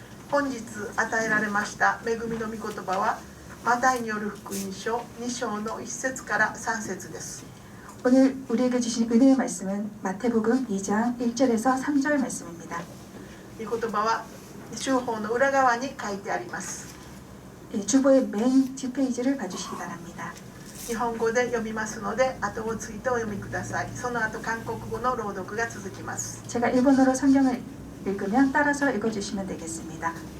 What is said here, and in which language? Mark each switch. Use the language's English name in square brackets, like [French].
[Japanese] 本日与えられました恵みの御言葉はマタイによる福音書2章の1節から3節です。 [Korean] 오늘 우리에게 주신 은혜의 말씀은 마태복음 2장 1절에서 3절 말씀입니다. [Japanese] 御言葉は週報の裏側に書いてあります。 [Korean] 주보의 맨 뒷페이지를 봐주시기 바랍니다. [Japanese] 日本語で読みますので後をついてお読みください。その後韓国語の朗読が続きます。 [Korean] 제가 일본어로 성경을 읽으면 따라서 읽어주시면 되겠습니다.